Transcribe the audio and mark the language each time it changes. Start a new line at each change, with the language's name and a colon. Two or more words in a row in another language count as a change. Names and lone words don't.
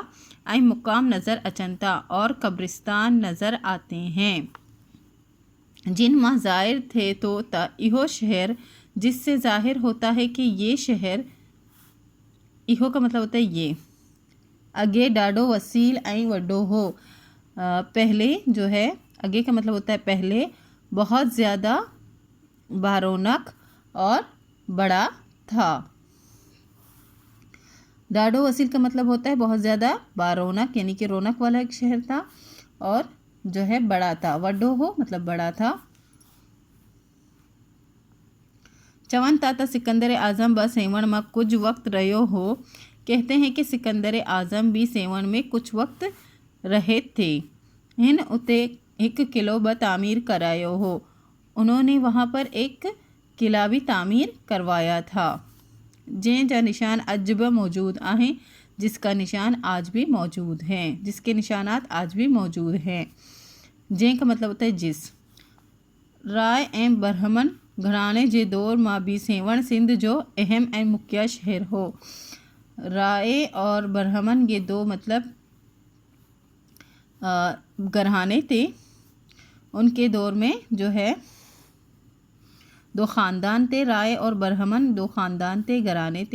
Sindhi: आई मुकाम नज़र अचनता,
Hindi: और कब्रिस्तान नज़र आते हैं।
Sindhi: जिन माह ज़ाहिर थे तो इहो शहर,
Hindi: जिससे ज़ाहिर होता है कि ये शहर, इहो का मतलब होता है ये,
Sindhi: अगे डाडो वसील ऐं वड्डो हो।
Hindi: पहले जो है, अगे का मतलब होता है पहले, बहुत ज़्यादा बारौनक और बड़ा था।
Sindhi: डाडो वसील
Hindi: का मतलब होता है बहुत ज़्यादा बारौनक, यानी कि रौनक वाला एक शहर था, और जो है बड़ा था।
Sindhi: वड्डो हो
Hindi: मतलब बड़ा था।
Sindhi: चवन ताता सिकंदर आज़म ब सेवण में कुछ वक्त रहो हो।
Hindi: कहते हैं कि सिकंदर आज़म भी सेवण में कुछ वक्त रहे थे।
Sindhi: हिन उते एक किलो ब तामीर करायो हो।
Hindi: उन्होंने वहाँ पर एक किला भी तामीर करवाया था।
Sindhi: जैं जा निशान अज ब मौजूद हैं,
Hindi: जिसका निशान आज भी मौजूद हैं, जिसके निशानात आज भी मौजूद हैं। जैं का मतलब होता है जिस।
Sindhi: राय ऐं बरहमन घराने जे दौर मां भी सेवण सिंध जो अहम ऐं मुख्य शहर हो।
Hindi: राय और बरहमन ये दो मतलब घराने थे। उनके दौर में जो है दो ख़ानदान थे, राय और बरहमन दो ख़ानदान थे, घराने थे।